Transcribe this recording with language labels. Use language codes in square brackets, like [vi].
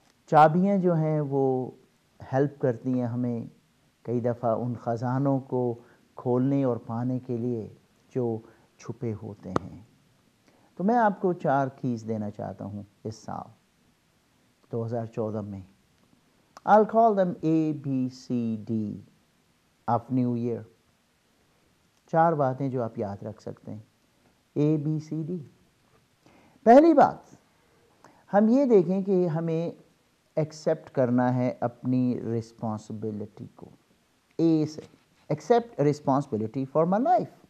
[hi] चाबियाँ जो हैं वो हेल्प करती हैं हमें कई दफ़ा उन ख़जानों को खोलने और पाने के लिए जो छुपे होते हैं। तो मैं आपको 4 कीज़ देना चाहता हूँ इस साल 2014 में। [en] I'll call them A, B, C, D of New Year। [hi] 4 बातें जो आप याद रख सकते हैं, A, B, C, D। पहली बात, हम ये देखें कि हमें एक्सेप्ट करना है अपनी रिस्पॉन्सिबिलिटी को। [en] ए से accept responsibility for my life.